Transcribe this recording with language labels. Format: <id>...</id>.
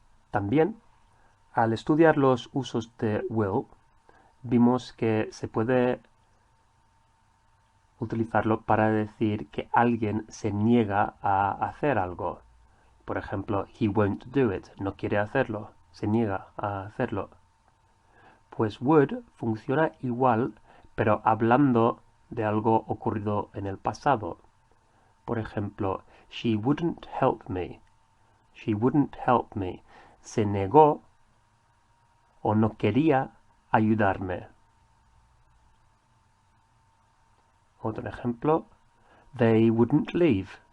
<es>También, al estudiar los usos de will, vimos que se puede utilizarlo para decir que alguien se niega a hacer algo. Por ejemplo,</es> <en>he won't do it,</en> <es>no quiere hacerlo, se niega a hacerlo. Pues would funciona igual, pero hablando de algo ocurrido en el pasado. Por ejemplo,</es> <en>she wouldn't help me. She wouldn't help me.</en> <es>Se negó o no quería ayudarme. Otro ejemplo,</es> <en>they wouldn't leave.</en>